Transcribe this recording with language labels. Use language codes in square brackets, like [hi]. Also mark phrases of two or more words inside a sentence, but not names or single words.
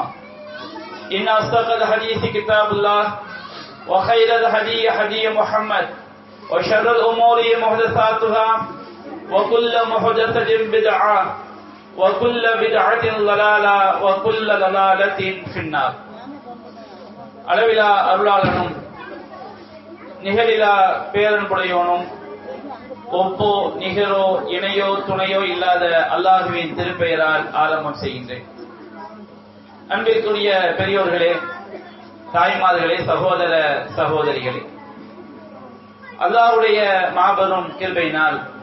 [ar] إن أصدق الحديث كتاب الله وخير الهدي هدي محمد وشر الأمور محدثاتها وكل محدثة بدعة وكل بدعة ضلالة وكل ضلالة في النار. [ta] அளவிலா அருளாளனும் நிகரிலா பேரன்புடையோனும் ஒப்போ நிகரோ இணையோ துணையோ இல்லாத அல்லாஹுவின் திருப்பெயரால் ஆரம்பம் செய்கின்றேன். அன்பிற்குரிய பெரியோர்களே, தாய்மார்களே, சகோதர சகோதரிகளே, அல்லாஹ்வுடைய மாபெரும் கிருபையினால்